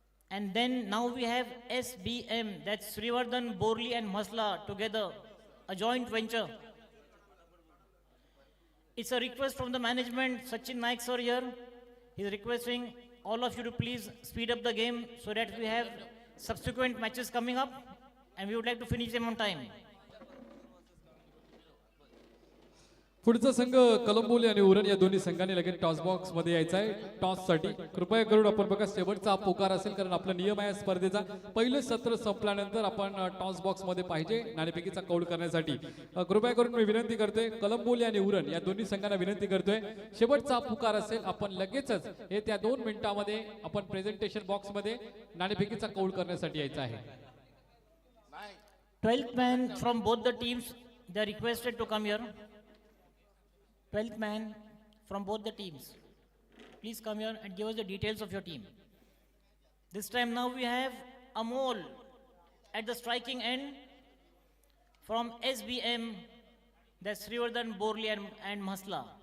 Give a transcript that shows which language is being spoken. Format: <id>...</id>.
<en>And then now we have SBM, that's Srivardhan, Borli and Masla together, a joint venture. It's a request from the management, Sachin Naik sir here. He's requesting all of you to please speed up the game so that we have subsequent matches coming up and we would like to finish them on time.</en> <mr>पुढचा संघ कलंबोली आणि उरण या दोन्ही संघांनी लगेच toss box मध्ये यायचा आहे टॉस साठी। कृपया करून आपण बघा शेवटचा पुकार असेल, कारण आपला नियम आहे स्पर्धेचा, पहिलं सत्र संपल्यानंतर आपण टॉस बॉक्स मध्ये पाहिजे नाणेफेकीचा कौल करण्यासाठी। कृपया करून मी विनंती करतोय, कलंबोली आणि उरण या दोन्ही संघांना विनंती करतोय, शेवटचा पुकार असेल आपण लगेचच येत्या 2 मिनिटांमध्ये आपण प्रेझेंटेशन बॉक्स मध्ये नाणेफेकीचा कौल करण्यासाठी यायचं आहे।</mr> <en>12th man from both the teams, they are requested to come here. 12th man from both the teams, please come here and give us the details of your team. This time now we have Amol at the striking end from SBM, that's Srivardhan, Borli and Masla.</en>